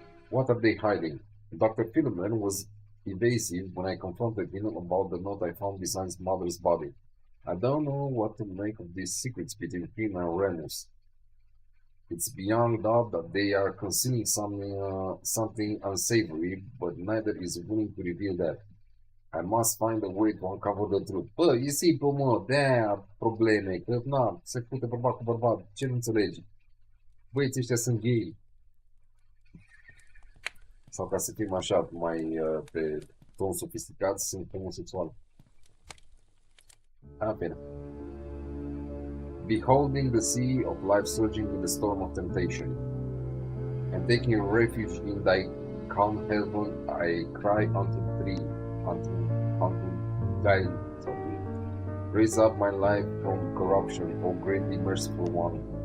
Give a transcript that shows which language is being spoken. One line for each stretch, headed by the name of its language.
English: What are they hiding? Dr. Philemon was evasive when I confronted him about the note I found beside his mother's body. I don't know what to make of these secrets between him and Renus. It's beyond doubt that they are concealing something unsavory, but neither is willing to reveal that. I must find a way to uncover the truth.
Romanian: Bă, e simplu, mă, de-aia probleme, că, na, se fute bărbat cu bărbat, ce nu înțelegi? Băieții ăștia sunt gay. Sau ca să fim așa, mai pe ton sofisticat, sunt homosexual. Bine.
English: Beholding the sea of life surging in the storm of temptation, and taking refuge in thy calm heaven, I cry unto thee, unto thy, raise up my life from corruption, O greatly merciful one.